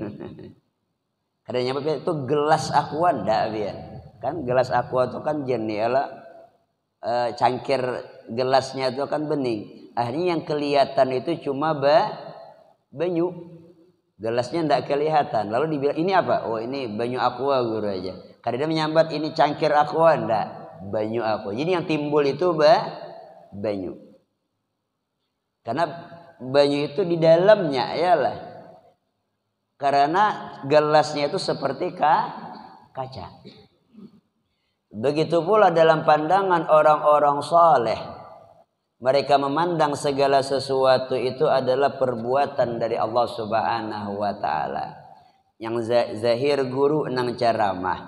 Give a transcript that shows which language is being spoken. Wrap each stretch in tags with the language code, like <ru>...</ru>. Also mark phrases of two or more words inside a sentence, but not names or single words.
<id>Kadang itu gelas aqua ndak biar. Kan gelas aqua itu kan jernih, cangkir gelasnya itu kan bening. Akhirnya yang kelihatan itu cuma banyu. Gelasnya ndak kelihatan. Lalu dibilang ini apa? Oh ini banyu aqua guru aja. Kadang menyambat ini cangkir aqua ndak? Banyu aqua. Jadi yang timbul itu banyu. Karena banyu itu di dalamnya yalah. Karena gelasnya itu seperti kaca. Begitu pula dalam pandangan orang-orang saleh. Mereka memandang segala sesuatu itu adalah perbuatan dari Allah</id> <ar>سبحانه وتعالى.</ar> <id>Yang zahir guru nang ceramah.</id>